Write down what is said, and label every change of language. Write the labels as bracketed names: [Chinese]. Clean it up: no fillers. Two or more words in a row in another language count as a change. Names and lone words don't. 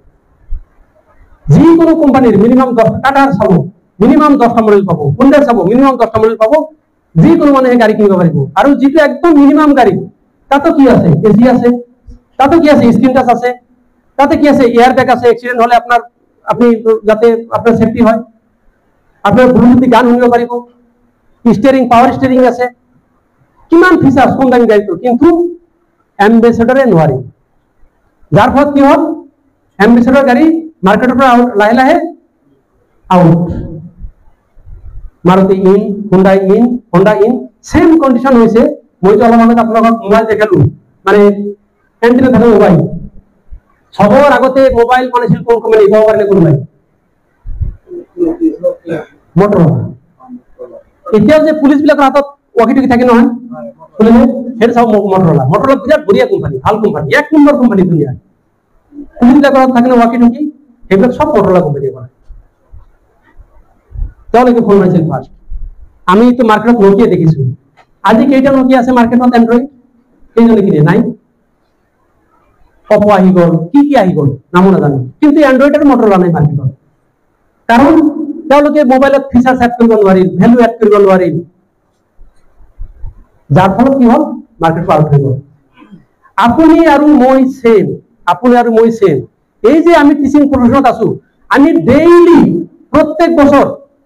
[Bangla] যে কোনো কোম্পানির মিনিমাম 10 টাকার চাবো মিনিমাম 10টা মডেল পাবো, হুন্ডার চাবো মিনিমাম 10টা মডেল পাবো, যে কোনো মানুষে গাড়ি কিনতে পারবো। আর যেটা একদম মিনিমাম গাড়ি তাতে কি আছে? এসি আছে, তাতে কি আছে? স্ক্রিন টাচ আছে, তাতে কি আছে? [English] air bag [Bangla] আছে, অ্যাক্সিডেন্ট হলে আপনি যাতে আপনার সেফটি হয়, আপনার ব্লুটুথ [Assamese] গান শুনিব পাৰিব, স্টিয়ারিং [English] power steering [Assamese] আছে, কিমান ফিচার্স কম দামি গাড়িটো, কিন্তু এম্বেসেডরে নোৱাৰি। যার ফলত কি হল? এম্বেসেডর গাড়ি মার্কেটের পৰা লাহে লাহে আউট। [Bangla] মারুতি ইন, হোন্ডা ইন, [English] same condition [Bangla] হয়েছে। [Assamese] মই তো অলপ আগত আপোনালোকক মোবাইল দেখালো, মানে এন্ট্রি থাকে মোবাইল, সবার আগতে মোবাইল বানাইছিল কোন কোম্পানি? কব পারেন কোনবাই? মটরোলা। এতিয়াও যে পুলিশ বিলাকৰ হাতত [English] walkie talkie [Assamese] থাকে নহয়, শুনিলে সেইটো চাও মটরোলা। মটরোলা বিরাট বঢ়িয়া কোম্পানি, ভাল কোম্পানি, 1 নম্বৰ কোম্পানি দুনিয়াৰ। পুলিশ বিলাকৰ হাতত থাকে না [English] walkie talkie, [Assamese] সেইবিলাক সব মটরোলা কোম্পানি বনায়। তেওঁলোকে ফোন মাৰিছিল ফার্স্ট। আমি তো মার্কেটত নোকিয়া দেখিছো। আজি কেইটা নোকিয়া আছে মার্কেটত এন্ড্রয়েড? কেইজনে কিনে? নাই। অপো আহি গ'ল, কি আহি গ'ল নামো নাজানো, কিন্তু এন্ড্রয়েড আর মটরোলা নাই মার্কেটত। কারণ তেওঁলোকে মোবাইলত ফিচার্স এড কৰিব নোৱাৰিল, [English] value add [Assamese] কৰিব নোৱাৰিল, যাৰ ফলত কি হল? [English] market out [Assamese] হৈ গ'ল। আপুনি আৰু মই সেম, আপুনি আৰু মই সেম। [Bangla] এই যে আমি [English] teaching professionত [Bangla] আছো, আমি ডেইলি প্রত্যেক বছর